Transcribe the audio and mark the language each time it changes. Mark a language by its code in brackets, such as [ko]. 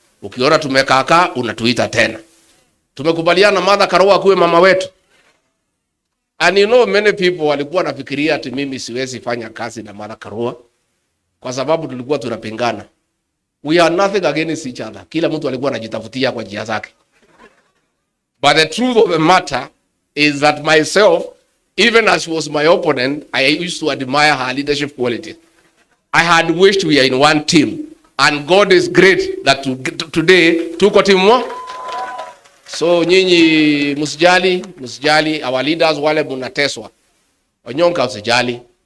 [sw] Ukiona tumekaakaa, unatuita tena. Tumekubaliana Mother Karua kuwe mama wetu. [en] And you know many people [sw] walikuwa nafikiria ati mimi siwezi fanya kazi na Mother Karua kwa sababu tulikuwa tunapingana. [en] We are nothing against each other. [sw] Kila mtu alikuwa anajitafutia kwa njia zake. [en] But the truth of the matter is that myself, even as she was my opponent, I used to admire her leadership quality. I had wished we are in one team. And God is great that today [sw] tuko team moja. So nyinyi msijali [en] our leaders [sw] wale mnateswa. Onyonka usijali.